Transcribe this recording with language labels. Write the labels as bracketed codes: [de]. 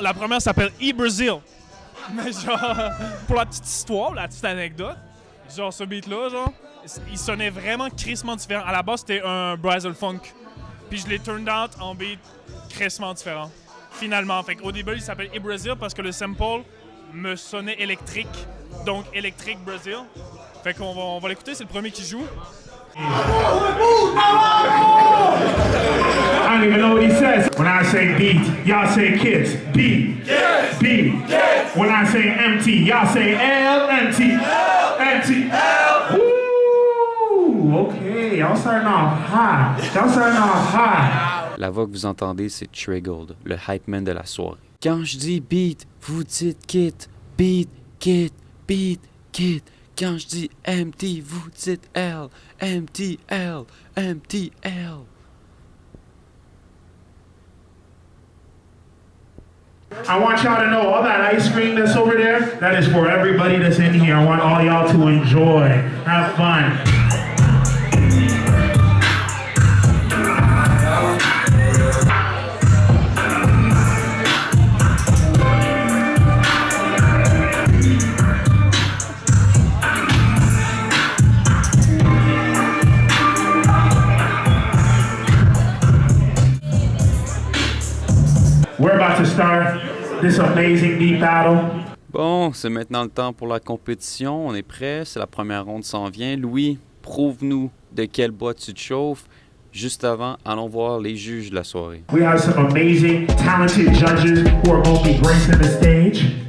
[fr] La première s'appelle E-Brazil. Mais genre, pour la petite histoire, la petite anecdote, genre ce beat-là, genre, il sonnait vraiment crissement différent. À la base, c'était un Brazil Funk. Puis je l'ai [en] turned out [fr] en beat crissement différent. Finalement. Fait qu'au début, il s'appelle E-Brazil parce que le sample me sonnait électrique. Donc, électrique Brazil. Fait qu'on va l'écouter, c'est le premier qui joue. [en] I don't even know what he says. When I say beat, y'all say kids. Beat. Yes. Beat. Yes. When I say empty, y'all say L, empty. L. Empty. L. Woo! Okay, y'all starting off high. Y'all starting off high. [fr] La voix que vous entendez, c'est Triggled, le hype man de la soirée. Quand je dis beat, vous dites kit. Beat, kit, beat, kit. Quand je dis empty, vous dites L. Empty, L. Empty, L. [en] I want y'all to know all that ice cream that's over there, that is for everybody that's in here. I want all y'all to enjoy, have fun. We're about to start this amazing beat battle. [fr] Bon, c'est maintenant le temps pour la compétition. On est prêt, c'est la première ronde s'en vient. Louis, prouve-nous de quel bois tu te chauffes. Juste avant, allons voir les juges de la soirée. [en] We have some amazing, talented judges who are going to be gracing the stage.